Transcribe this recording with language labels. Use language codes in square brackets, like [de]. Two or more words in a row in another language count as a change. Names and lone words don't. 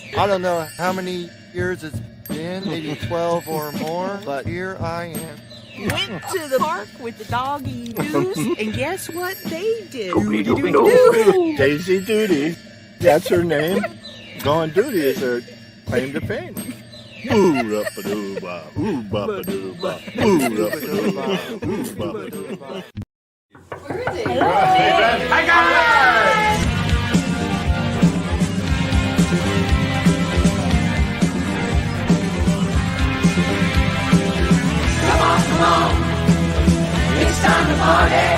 [en] I don't know how many years it's been, maybe 12 or more, but here I am. Went to the park with the doggy doos, and guess what they did? Daisy Duty, that's her name. Going Duty is her claim to fame. Ooh-ra-ba-doo-ba, ooh-ba-ba-doo-ba, ooh-ra-ba-doo-ba, ooh-ba-ba-doo-ba. Where is it? I got it! Come on, it's time to party.